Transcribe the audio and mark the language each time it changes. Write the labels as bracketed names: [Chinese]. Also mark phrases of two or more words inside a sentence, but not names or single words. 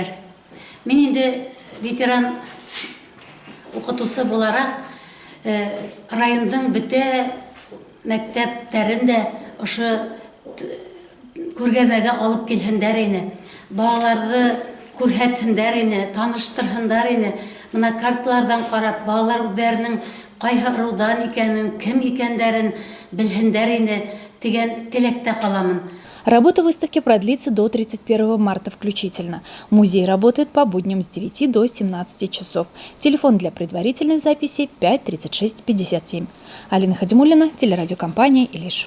[Tatar] Мин инде ветеран укытучы буларак райондың бөтә мәктәпләрендә ошо күргәзмәгә алып килһендәр ине. Балаларны күрһәтһендәр ине, таныштырһындар ине. Менә карталардан карап, балалар үзләренең кайһы рудан икәнен, кем икәннәрен белһендәр ине дигән теләктә каламын. [Russian] Работа выставки продлится до 31 марта включительно. Музей работает по будням с 9 до 17 часов. Телефон для предварительной записи 5 36 57. Алина Хадимуллина, телерадиокомпания «Илиш».